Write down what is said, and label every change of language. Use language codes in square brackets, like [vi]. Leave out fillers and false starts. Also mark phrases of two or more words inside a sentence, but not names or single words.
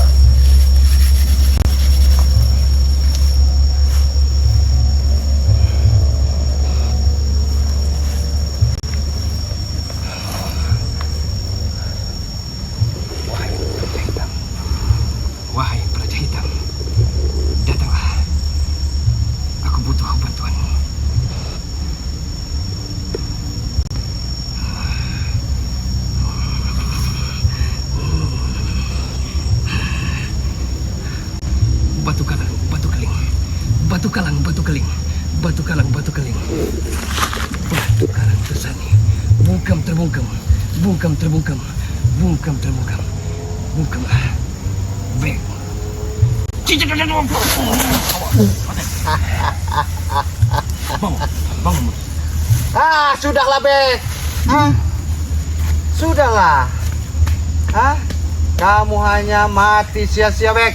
[id] Wahai Praja Hitam, wahai Praja Hitam, datanglah. Aku butuh bantuanmu. Batu kalang, batu keling. Batu kalang, batu keling. Batu kalang, batu keling. Batu kalang tersani. Bungkam terbungkam. Bungkam terbungkam. Bungkam terbungkam. Bungkam ah. Bek. Bangun, bangun. Ah, sudahlah, Bek. Hah? Sudahlah. Hah? Kamu hanya mati sia-sia, Bek.